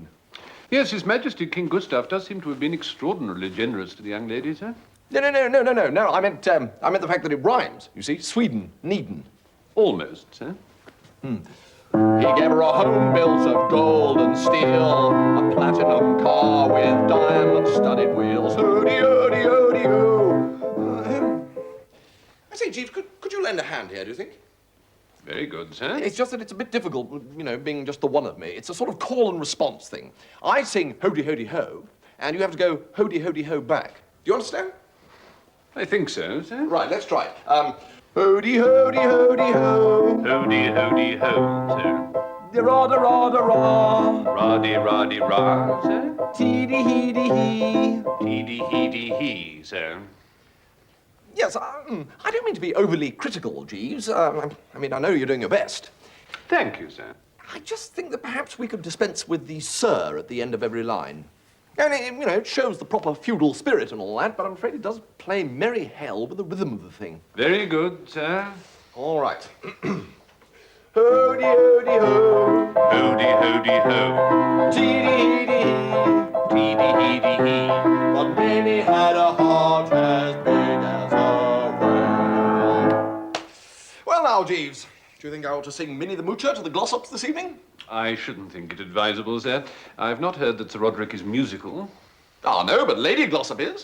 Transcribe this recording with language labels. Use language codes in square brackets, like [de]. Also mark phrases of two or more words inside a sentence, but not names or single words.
[en] Yes, His Majesty King Gustav does seem to have been extraordinarily generous to the young lady, sir. No. I meant the fact that it rhymes. You see, Sweden, needin'. Almost, sir. He gave her a home built of gold and steel, a platinum car with diamond-studded wheels. Hody, hody, hody, ho. I say, Jeeves, could you lend a hand here, do you think? Very good, sir. It's just that it's a bit difficult, you know, being just the one of me. It's a sort of call and response thing. I sing hody, hody, ho, and you have to go hody, hody, ho back. Do you understand? I think so, sir. Right, let's try it. Hody, hody, hody, ho. Hody, hody, ho, sir. Da-ra-da-ra-da-ra. Ra-di-ra-di-ra, sir. Teedy-heedy-hee. Teedy-heedy-hee, sir. Yes, I don't mean to be overly critical, Jeeves. I mean, I know you're doing your best. Thank you, sir. I just think that perhaps we could dispense with the sir at the end of every line. And, you know, it shows the proper feudal spirit and all that, but I'm afraid it does play merry hell with the rhythm of the thing. Very good, sir. All right. Hody, hody, ho. Hody, hody, ho. Teedy-heedy-hee. Teedy-heedy-hee. But Minnie had a heart as big as a whale. Well, now, Jeeves, do you think I ought to sing Minnie the Moocher to the Glossops this evening? I shouldn't think it advisable, sir. I've not heard that Sir Roderick is musical. Ah, no, but Lady Glossop is.